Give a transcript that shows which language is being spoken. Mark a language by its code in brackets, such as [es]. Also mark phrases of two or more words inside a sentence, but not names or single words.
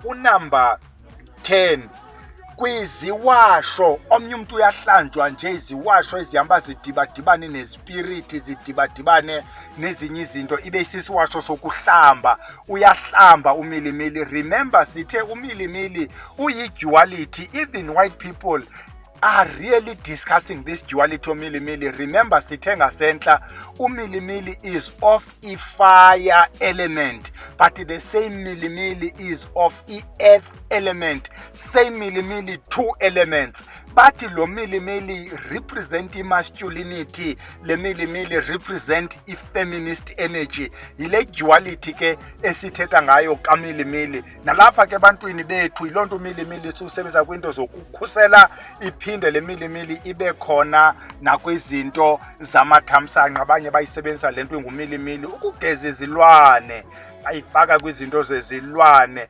[xh] Unamba 10, kwiziwasho, omnye umntu uyahlanjwa nje iziwasho ezihamba zidibadibane nezipiriti, zidibadibane nezinye izinto, ibe sisiwasho sokuhlamba. Uyahlamba umilimili. Remember sithe umilimili uyi-duality. [en] Even white people are really discussing this duality omilimili. Remember [xh] sithe ngasentla umilimili [en] is of i-fire element, but the same milimili is of i-earth element. Same milimili, 2 elements, but lo milimili represent i-masculinity, le milimili represent i-feminist energy. [xh] Yile duality ke esithetha ngayo kamilimili. Nalapha ke bantwini bethu yiloo nto umilimili siwusebenzisa kwiinto zokukhusela, iphinde le milimili ibe khona nakwizinto zamathamsanqa. Abanye bayisebenzisa le nto ingumilimili ukugeza izilwane, bayifaka kwizinto zezilwane.